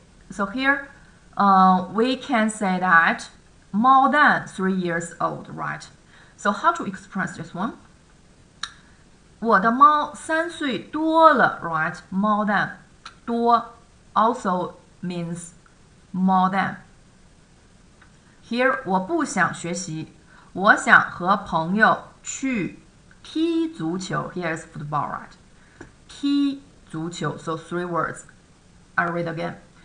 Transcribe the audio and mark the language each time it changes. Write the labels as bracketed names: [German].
[English] So here, we can say that more than 3 years old, right? So how to express this one? [Chinese] 我的猫3岁多了, right? [English] More than 多 also means more than. [Chinese] Here, 我不想学习.我想和朋友去踢足球. [English] Here is football, right? [Chinese] 踢足球. [English] So 3 words. I read again.